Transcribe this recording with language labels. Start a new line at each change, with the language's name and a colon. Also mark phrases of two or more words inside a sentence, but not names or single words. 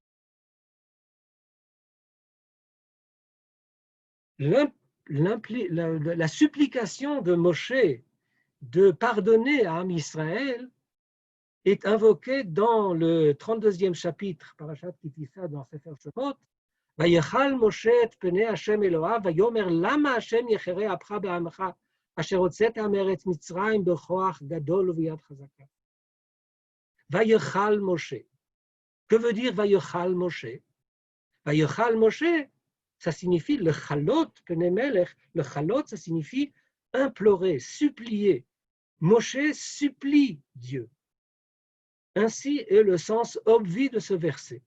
French: La supplication de Moshe de pardonner à Am Israël est invoquée dans le 32e chapitre, Parashat Kitissa, dans Sefer Shemot.
Hebrew: ויחל משה את פני השם אלוהיו, ויאמר למה השם יחרה אפך בעמך, אשר הוצאת מארץ מצרים בכוח גדול וביד חזקה. ויחל Moshe.
French: Que veut dire ויחל Moshe?
Hebrew: ויחל Moshe,
French: ça signifie le
Hebrew: חלות פני מלך.
French: Le chalot, ça signifie implorer, supplier. Moshe supplie Dieu. Ainsi est le sens obvi de ce verset.